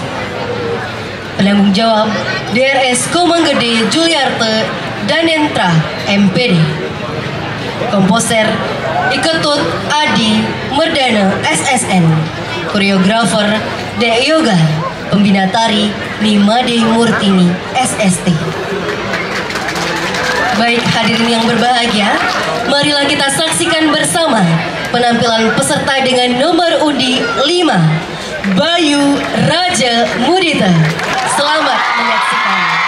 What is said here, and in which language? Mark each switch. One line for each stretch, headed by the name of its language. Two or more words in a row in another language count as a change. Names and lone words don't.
Indonesian: Penanggung jawab DRS Komanggede Juliarte Danentra MPD. Komposer Iketut Adi Merdana SSN. Koreografer De Yoga. Pembina tari Nimade Murtini SST. Baik hadirin yang berbahagia, marilah kita saksikan bersama penampilan peserta dengan nomor undi 5, Bayu Raja Mudita. Selamat menyaksikan.